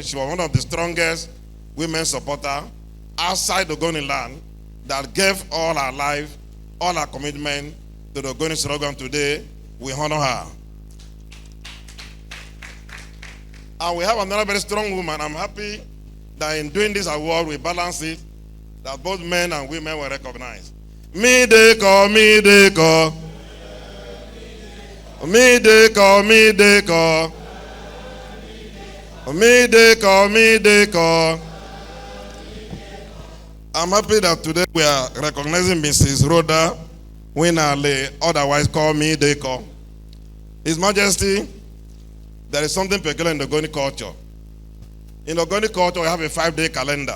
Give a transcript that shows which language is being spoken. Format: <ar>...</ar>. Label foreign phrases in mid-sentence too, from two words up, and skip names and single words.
<en>She was one of the strongest women supporters outside the Ogoni land that gave all her life, all her commitment to the Ogoni struggle. Today, we honor her. And we have another very strong woman. I'm happy that in doing this award, we balance it, that both men and women were recognized. Me de ko, me de ko. Me de ko, me de ko. Me de ko, me de ko. I'm happy that today we are recognizing Mrs. Rhoda Winale, otherwise called me de ko. His Majesty, there is something peculiar in the Ogoni culture. In the Ogoni culture, we have a 5-day calendar.</en>